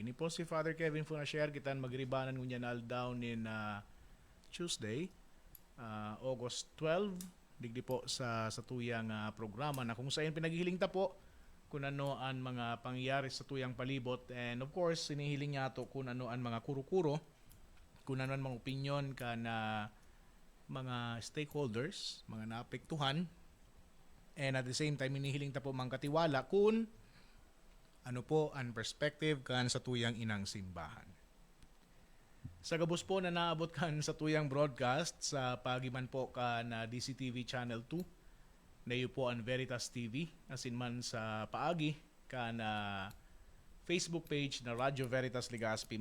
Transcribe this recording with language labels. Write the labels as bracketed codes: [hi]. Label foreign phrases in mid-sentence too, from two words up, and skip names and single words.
[bik] Ini po si Father Kevin Funashare kitan magribanan ngunyan aldaw ni Tuesday, August 12, digdi po sa tuyang programa na kung saan pinaghihiling ta po kung ano ang mga pangyayari sa tuyang palibot, [en] and of course [bik] sinihiling niya to kung ano ang mga kuro-kuro, kung ano ang mga opinion ka na mga stakeholders, mga naapektuhan, [en] and at the same time [bik] hinihiling ta po mga katiwala kung ano po ang perspective kan sa tuyang inang simbahan. Sa gabos po na naabot kan sa tuyang broadcast sa pagiman po ka na DCTV Channel 2, na iyo po ang Veritas TV, asin man sa paagi ka na Facebook page na Radyo Veritas Legazpi.